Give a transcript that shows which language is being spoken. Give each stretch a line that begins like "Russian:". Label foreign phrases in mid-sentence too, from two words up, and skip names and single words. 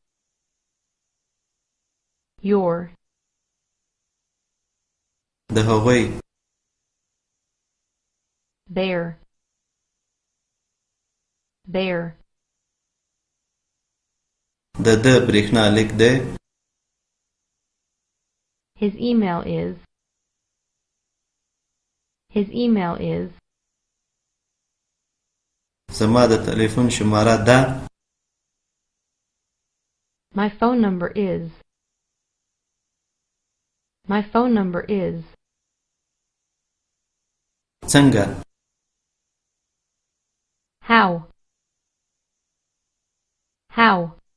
Pashto: د هغوی
English: their
Pashto: د برېښنا لیک دی
English: His email is. His email is.
Pashto: زما د ټلیفون شماره ده.
English: My phone number is. My phone number is.
Pashto: څنګه؟
English: How? How?